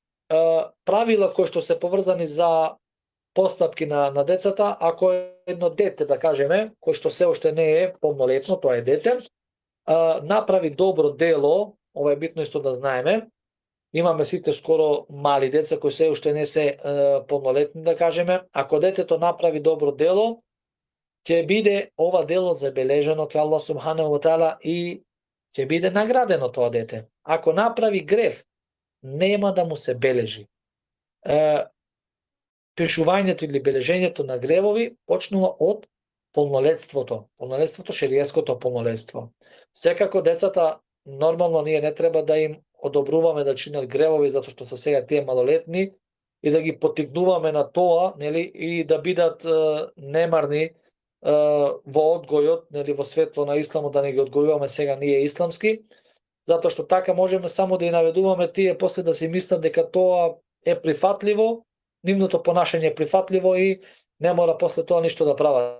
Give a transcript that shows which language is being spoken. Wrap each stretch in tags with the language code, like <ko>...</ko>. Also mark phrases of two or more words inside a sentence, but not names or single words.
<mk>Правила кои што се поврзани за постапки на децата, ако едно дете, да кажеме, кој што се уште не е полнолетно, тоа е дете, направи добро дело, ова е битно исто да знаеме, имаме сите скоро мали деца кои се уште не се полнолетни, да кажеме, ако детето направи добро дело, ќе биде ова дело забележано кај Аллах</mk> <ar>سبحانه وتعالى</ar> <mk>и ќе биде наградено тоа дете. Ако направи грев, нема да му се бележи. Пишувањето или бележењето на гревови почнува од полнолетството, шеријеското полнолетство. Секако децата нормално ние не треба да им одобруваме да чинат гревови затоа што се сега тие малолетни и да ги поттикнуваме на тоа, нели, и да бидат немарни во одгојот, нели, во светло на исламот, да не ги одгојуваме сега ние исламски, затоа што така можеме само да ја наведуваме тие после да си мислат дека тоа е прифатливо, нивното понашање е прифатливо и не мора после тоа ништо да прават.</mk>